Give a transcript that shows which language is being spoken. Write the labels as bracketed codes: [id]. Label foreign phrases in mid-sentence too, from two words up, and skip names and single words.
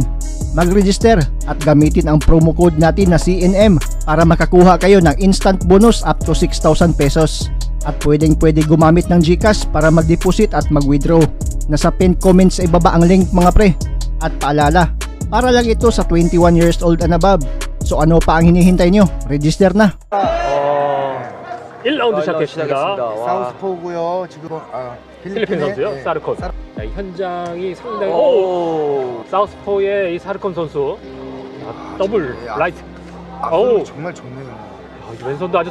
[tl] Mag-register at gamitin ang promo code natin na CNM para makakuha kayo ng [en] instant bonus up to [tl] 6,000 pesos. At pwede gumamit ng GCash para mag-deposit at mag-withdraw. Nasa pinned comments sa ibaba ang link mga pre. At paalala, para lang ito sa 21 [en] years old and above. [tl] So ano pa ang hinihintay nyo? Register na! [ko] 1라운드 시작했습니다. 사우스포고요. 지금 필리핀 선수요? 네. 사르콘. 자, 이 현장이 상당히 사우스포의 이 사르콘 선수. 더블 라이트. 오, 정말 좋네요. 왼손도 아주